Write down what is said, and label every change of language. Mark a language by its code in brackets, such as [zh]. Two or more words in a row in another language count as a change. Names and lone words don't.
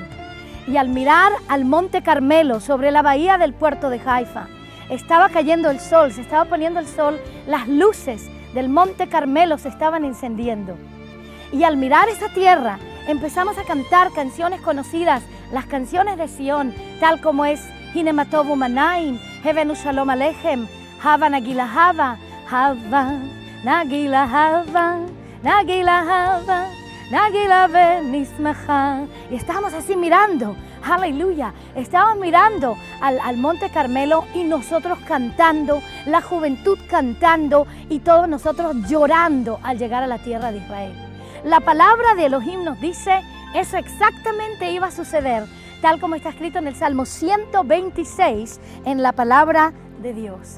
[es] Y al mirar al Monte Carmelo sobre la bahía del puerto de Haifa, estaba cayendo el sol, se estaba poniendo el sol, las luces del Monte Carmelo se estaban encendiendo. Y al mirar esa tierra, empezamos a cantar canciones conocidas, las canciones de Sion, tal como es Hine ma tovu manaim, Hevenu Shalom Alechem, Hava Nagila Hava, Hava Nagila Hava, Nagila Hava, Nagila Benismecha. Y estábamos así mirando, aleluya, estábamos mirando al Monte Carmelo y nosotros cantando, la juventud cantando y todos nosotros llorando al llegar a la tierra de Israel. La palabra de Elohim nos dice, eso exactamente iba a suceder, tal como está escrito en el Salmo 126, en la palabra de Dios.